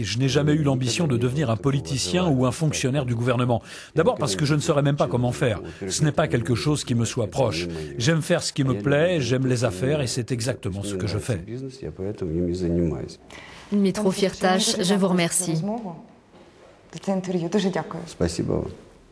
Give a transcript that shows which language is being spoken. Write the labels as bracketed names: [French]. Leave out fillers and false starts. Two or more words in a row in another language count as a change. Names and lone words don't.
[French] Je n'ai jamais eu l'ambition de devenir un politicien ou un fonctionnaire du gouvernement. D'abord parce que je ne saurais même pas comment faire. Ce n'est pas quelque chose qui me soit proche. J'aime faire ce qui me plaît, j'aime les affaires et c'est exactement ce que je fais. Dmytro Firtash, je vous remercie. [Ukrainian] Це інтерв'ю. Дуже дякую. [Russian] Спасибо вам.